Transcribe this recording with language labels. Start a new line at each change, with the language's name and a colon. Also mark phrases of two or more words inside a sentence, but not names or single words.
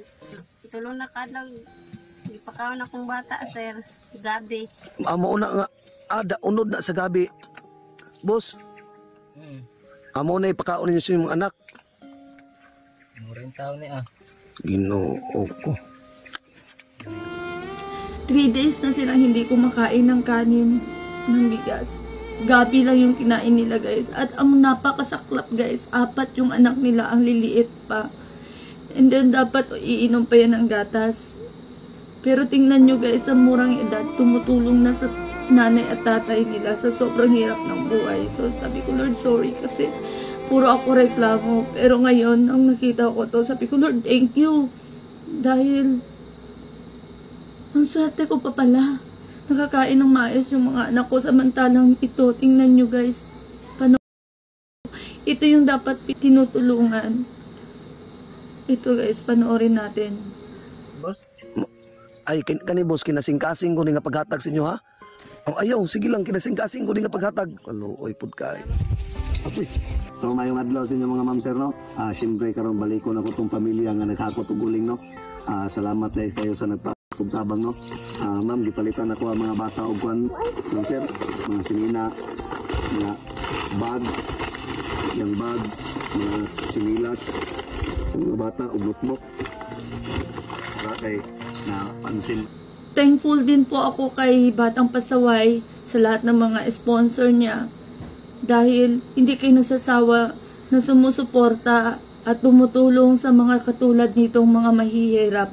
Cebuano: Tulo na kadang gipakaon akong bata sir, gabi. Amo na nga ada unod na sa gabi. Boss. Amo na ipakaon niyo sa imong anak. Muring taon ni ah. Ginoo ko.
Filipino: 3 days na silang hindi kumakain ng kanin, ng bigas. Gabi lang yung kinain nila guys. At ang napakasaklap guys, 4 yung anak nila, ang liliit pa.
English: And then
Filipino: dapat iinom pa yan ng gatas. Pero tingnan nyo guys, sa murang edad, tumutulong na sa nanay at tatay nila sa sobrang hirap ng buhay. So sabi ko, Lord, sorry kasi puro ako reklamo. Pero ngayon, ang nakita ko to, sabi ko, Lord, thank you. Dahil ang swerte ko pa pala. Nakakain ng maayos yung mga anak ko. Samantalang ito, tingnan nyo guys. Ito yung dapat tinutulungan. Ito guys, panoorin natin. Boss?
Cebuano: Ay, kani boss, kinasing-kasing ko ni nga paghatag sa inyo ha? Oh, ayaw, sige lang, kinasing-kasing ko ni nga paghatag. Kaluoy pud kay. Okay. So mayong adlaw sa inyo mga ma'am sir no. Siyempre karong baliko na ko tong pamilya nga naghakot og uling no. Salamat dahil kayo sa nagpagtabang no. Ma'am gipalitan ako ang mga bata og kwan no sir, mga sinina, mga bag, yung bag, mga sinilas sa mga bata og notebook. Para kay na pansin.
Filipino: Thankful din po ako kay Batang Pasaway sa lahat ng mga sponsor niya. Dahil hindi kayo nasasawa na sumusuporta at tumutulong sa mga katulad nitong mga mahihirap.